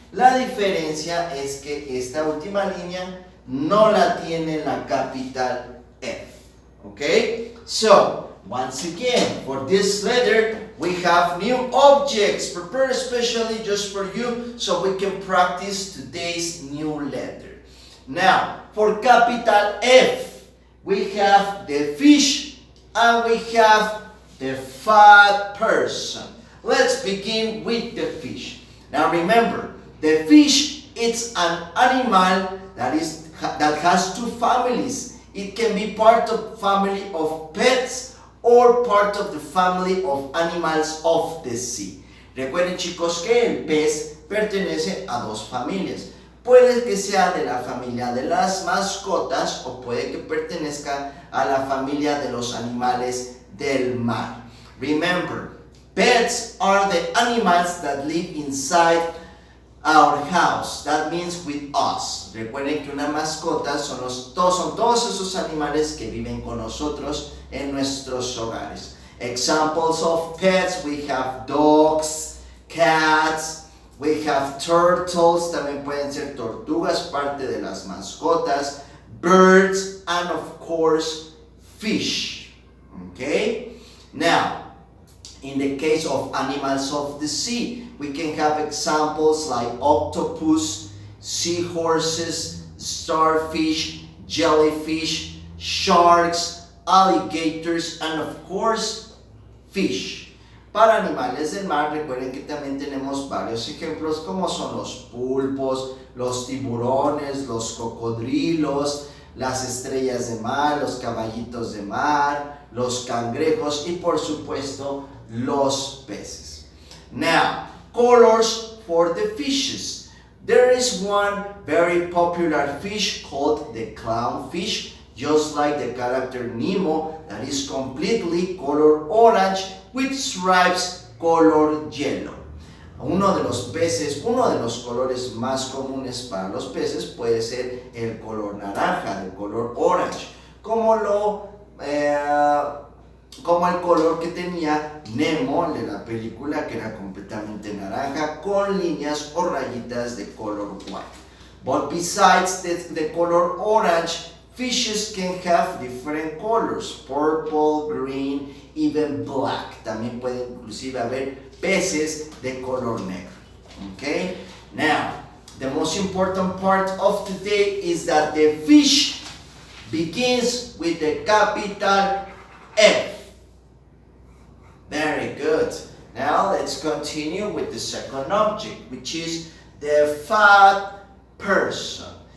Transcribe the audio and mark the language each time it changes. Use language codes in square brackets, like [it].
[es] La diferencia es que esta última línea no la tiene la capital F. [en] Okay? So, once again, for this letter, we have new objects prepared especially just for you so we can practice today's new letter. Now, for capital F, we have the fish and we have the fat person. Let's begin with the fish. Now remember, the fish is an animal that has two families. It can be part of family of pets or part of the family of animals of the sea. [es] Recuerden, chicos, que el pez pertenece a dos familias. Puede que sea de la familia de las mascotas o puede que pertenezca a la familia de los animales del mar. [en] Remember, pets are the animals that live inside our house. That means with us. [es] Recuerden que una mascota son todos esos animales que viven con nosotros en nuestros hogares. [en] Examples of pets, we have dogs, cats, we have turtles, [es] también pueden ser tortugas, parte de las mascotas, [en] birds, and of course, fish. Okay? Now, in the case of animals of the sea, we can have examples like octopus, seahorses, starfish, jellyfish, sharks, alligators, and of course, fish. [es] Para animales del mar, recuerden que también tenemos varios ejemplos como son los pulpos, los tiburones, los cocodrilos, las estrellas de mar, los caballitos de mar, los cangrejos y por supuesto los peces. [en] Now, colors for the fishes. There is one very popular fish called the clownfish, just like the character Nemo, that is completely color orange with stripes color yellow. [es] Uno de los peces, uno de los colores más comunes para los peces puede ser el color naranja, el color orange, como el color que tenía Nemo de la película, que era completamente naranja con líneas o rayitas de color white. [en] But besides the color orange, fishes can have different colors, purple, green, even black. [es] También puede inclusive haber peces de color negro. [en] Okay? Now, the most important part of today is that the fish begins with the capital F. Very good. Now let's continue with the second object, which is the fat person.